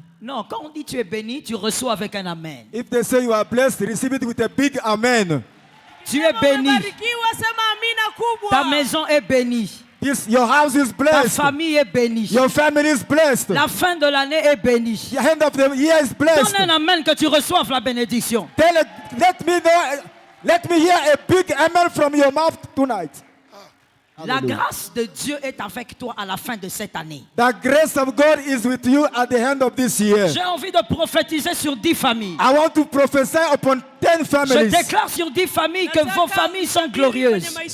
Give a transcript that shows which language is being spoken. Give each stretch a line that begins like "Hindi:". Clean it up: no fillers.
French: Non, quand on dit tu es béni, tu reçois avec un amen.
English: If they say you are blessed, receive it with a big amen.
French: Tu es béni.
Swahili: Umebarikiwa, sema amina kubwa.
French: Ta maison est bénie.
English: Your house is
French: Ta
English: blessed.
French: famille est bénie.
English: Your family is blessed.
French: La fin de l'année est bénie.
English: The end of the year is blessed.
French: Donne un amen que tu reçoives la bénédiction.
English: Let me hear a big amen from your mouth tonight.
French: La grâce de Dieu est avec toi à la fin de cette année.
English: The grace of God is with you at the end of this year.
French: J'ai envie de prophétiser sur 10 familles.
English: I want to prophesy upon 10 families.
French: déclare sur 10 familles que vos familles sont glorieuses.